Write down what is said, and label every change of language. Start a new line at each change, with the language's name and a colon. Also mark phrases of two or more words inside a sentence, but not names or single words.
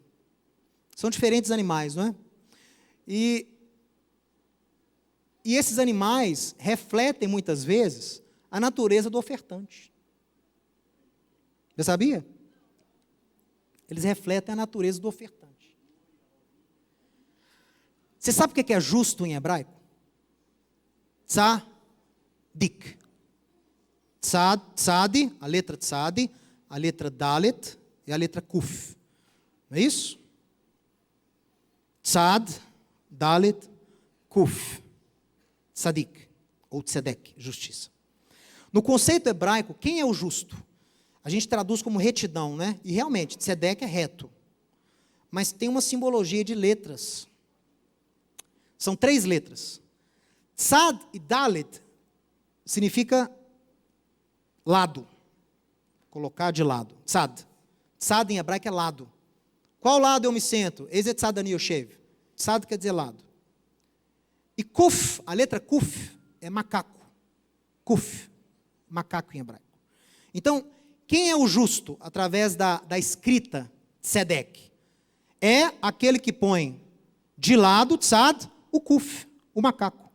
Portuguese: São diferentes animais, não é? E esses animais refletem muitas vezes a natureza do ofertante. Você sabia? Eles refletem a natureza do ofertante. Você sabe o que é justo em hebraico? Tzadik. Tzad, a letra tzad, a letra dalet e a letra kuf. Não é isso? Tzad, dalet, kuf. Tzadik, ou tzedek, justiça. No conceito hebraico, quem é o justo? A gente traduz como retidão, né? E realmente, tzedek é reto. Mas tem uma simbologia de letras. São 3 letras. Tzad e dalet significa lado. Colocar de lado. Tzad. Tzad em hebraico é lado. Qual lado eu me sento?
Hebrew: איזה צד אני יושב.
Portuguese: Tzad quer dizer lado. E kuf, a letra kuf, é macaco. Kuf, macaco em hebraico. Então, quem é o justo através da escrita tzedek? É aquele que põe de lado, tzad, o kuf, o macaco.